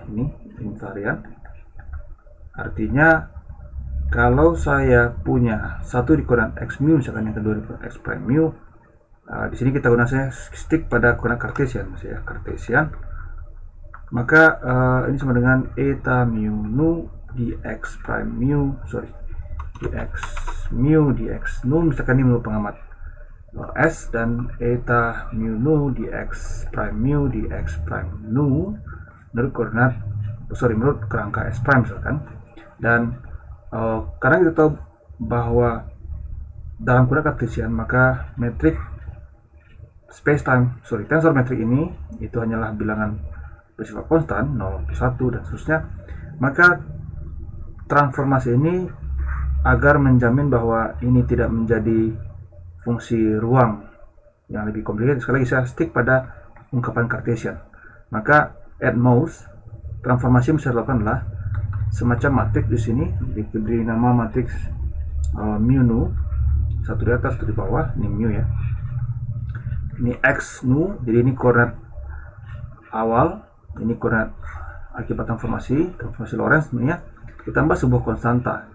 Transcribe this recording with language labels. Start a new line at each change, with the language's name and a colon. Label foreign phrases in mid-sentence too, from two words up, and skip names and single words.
Indonesian: Ini invarian. Artinya kalau saya punya satu di koordinat x mu, misalkan yang kedua di koordinat x prime mu, di sini kita gunakan, saya stick pada koordinat Cartesian, maka ini sama dengan eta mu nu dx prime mu, dx mu dx nu, misalkan ini menurut pengamat s, dan eta mu nu dx prime mu dx prime nu menurut koordinat menurut kerangka s prime misalkan. Dan karena kita tahu bahwa dalam koordinat Cartesian, maka tensor metrik ini itu hanyalah bilangan bersifat konstan 0 ke 1 dan seterusnya, maka transformasi ini agar menjamin bahwa ini tidak menjadi fungsi ruang yang lebih komplikated, sekali lagi saya stick pada ungkapan Cartesian. Maka
English: at most
Indonesian: transformasi yang bisa dilakukan adalah semacam matriks di sini diberi nama matriks mu nu, satu di atas satu di bawah, ini mu ya, ini x nu, jadi ini koordinat awal, ini koordinat akibat transformasi Lorentz sebenarnya, ditambah sebuah konstanta.